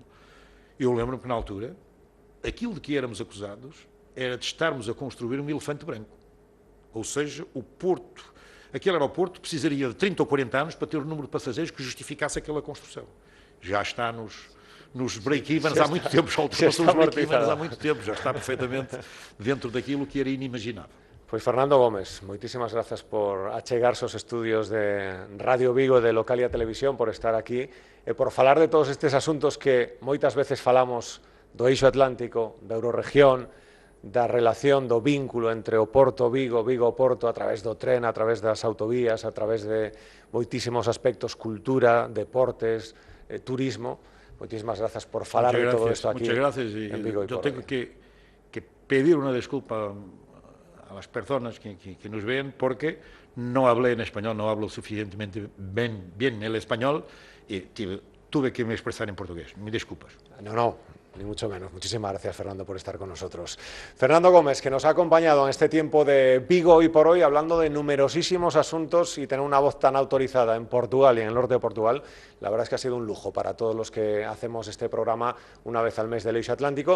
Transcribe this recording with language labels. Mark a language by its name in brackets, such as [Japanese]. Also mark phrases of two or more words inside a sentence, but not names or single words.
[Portuguese] Eu lembro-me que na altura, aquilo de que éramos acusados era de estarmos a construir um elefante branco. Ou seja, o Porto aquele aeroporto precisaria de 30 ou 40 anos para ter o número de passageiros que justificasse aquela construção. Já está nos break-evens há muito tempo, já ultrapassou os break-evens há muito tempo, já está perfeitamente dentro daquilo que era inimaginável. [Galician] Pois Fernando Gómez, moitísimas grazas por achegarse aos estudios de Radio Vigo de Localia Televisión, por estar aquí e por falar de todos estes asuntos que moitas veces falamos do eixo atlántico, da Eurorregión, da relación, do vínculo entre o Porto Vigo, Vigo Porto, a través do tren, a través das autovías, a través de moitísimos aspectos, cultura, deportes, turismo. Moitísimas grazas por falar de todo isto aquí en Vigo y [Spanish] Yo por tengo que pedir una disculpa a las personas que nos ven porque no hablé en español, no hablo suficientemente bien el español y tuve que me expresar en portugués. Mis disculpas. No, ni mucho menos. Muchísimas gracias, Fernando, por estar con nosotros. Fernando Gómez, que nos ha acompañado en este tiempo de Vigo Hoy por Hoy, hablando de numerosísimos asuntos y tener una voz tan autorizada en Portugal y en el norte de Portugal, la verdad es que ha sido un lujo para todos los que hacemos este programa una vez al mes del Eixo Atlántico.